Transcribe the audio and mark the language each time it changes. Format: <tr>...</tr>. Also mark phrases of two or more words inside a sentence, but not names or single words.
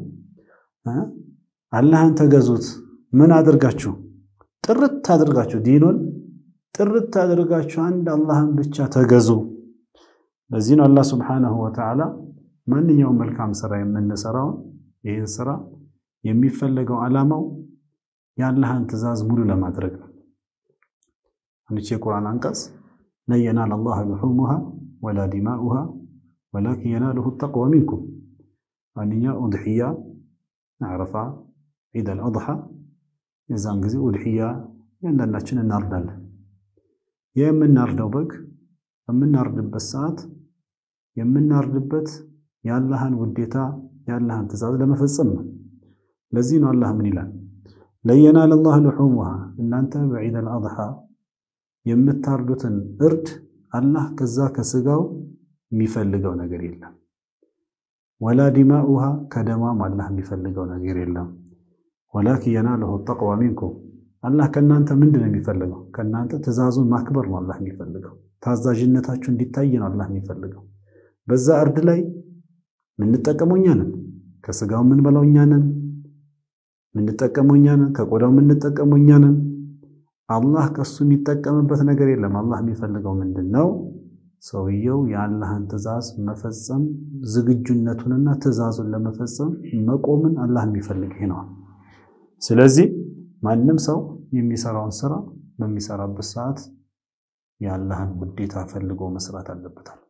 <am>አላህን ተገዙት ምን አድርጋችሁ ጥርት አድርጋችሁ ዲኑን ጥርት አድርጋችሁ አንድ አላህን ብቻ ተገዙ ለዚህ ነው አላህ</am> <ar>سبحانه وتعالى</ar> <am>ማንኛውም መልካም ስራ የምንሰራው ይሄን ስራ የሚፈልገው ዓላማው ያላህን ትእዛዝ ሙሉ ለማድረግ ነው አንቺ ቁርአን አንቀጽ</am> <ar>لا ينال الله لحومها ولا دماؤها ولكن يناله التقوى منكم</ar> <am>አንኛ ኡድሂያ አረፋ</am> <ar>عيد الأضحى</ar> <am>የዛን ጊዜ ኡድሂያ ያንዳንዳችን እናርዳለን የምናርደው በግ የምናርድበት ሰዓት የምናርድበት ያላህን ውዴታ ያላህን ትእዛዝ ለመፈጸም ነው ለዚህ ነው አላህ ምን ይላል ለየናል</am> <ar>الله لحومها</ar> <am>እናንተ በዒድ አልአድሃ የምታርዱትን እርድ አላህ ከዛ ከስጋው የሚፈልገው ነገር የለም</am> <ar>ولا دماؤها كدمام الله</ar> <am>የሚፈልገው ነገር የለም</am> <ar>ولكن يناله التقوى منكم</ar> <am>አላህ ከናንተ ምንድነው የሚፈልገው ከናንተ ትእዛዙን ማክበር ነው አላህ የሚፈልገው ታዛዥነታችሁ እንዲታይ ነው አላህ የሚፈልገው በዛ እርድ ላይ ምን ተጠቀሙኛ ነን ከስጋው ምን በላውኛ ነን ምን ተጠቀሙኛ ነን ከቆዳው ምን ተጠቀሙኛ ነን አላህ ከሱ የሚጠቀምበት ነገር የለም አላህ የሚፈልገው ምንድነው ሰውየው የአላህን ትእዛዝ መፈጸም ዝግጁነቱንና ትእዛዙን ለመፈጸም መቆምን አላህ የሚፈልግ ነው ስለዚህ ማንንም ሰው የሚሰራውን ስራ በሚሰራበት ሰዓት የአላህን ውዴታ ፈልጎ መስራት አለበት</am>